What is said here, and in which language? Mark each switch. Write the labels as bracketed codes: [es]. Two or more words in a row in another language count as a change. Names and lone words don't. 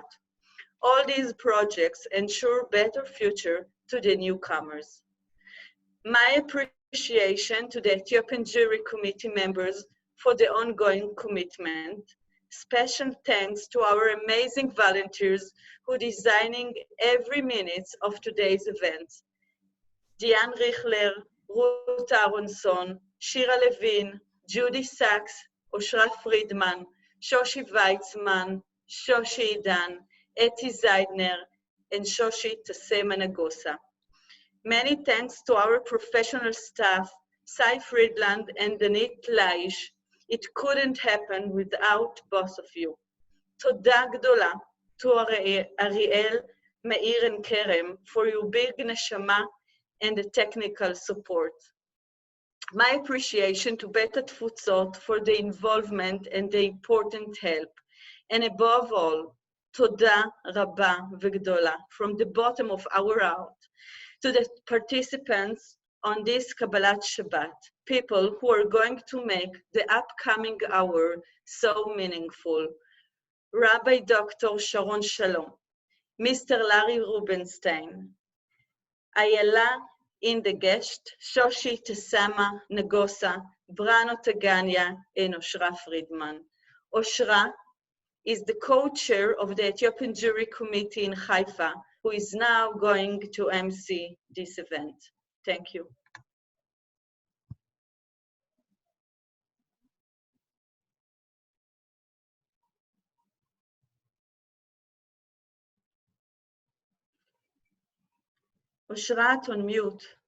[en] All these projects ensure better future to the newcomers. My appreciation to the Ethiopian Jury Committee members for the ongoing commitment. Special thanks to our amazing volunteers who are designing every minute of today's event. Diane Richler, Ruth Aronson, Shira Levin, Judy Sachs, Oshra Friedman, Shoshi Weitzman, Shoshi Idan, Eti Zeidner, and Shoshi Tasema Nagosa. Many thanks to our professional staff, Sai Friedland and Danit Laish. It couldn't happen without both of you. [he] תודה גדולה [en] to Ariel, Meir, and Kerem for your big neshama and the technical support. My appreciation to Beta Tfutzot for the involvement and the important help. And above all, [he] תודה רבה וגדולה [en] from the bottom of our heart to the participants on this [he] קבלת שבת, [en] people who are going to make the upcoming hour so meaningful. Rabbi Dr. Sharon Shalom, Mr. Larry Rubenstein, Ayala Indegest, Shoshi Tesama Nagosa, Brano Taganya, and Oshra Friedman. Oshra is the co-chair of the Ethiopian Jury Committee in Haifa, who is now going to MC this event. Thank you. Oshrat on mute.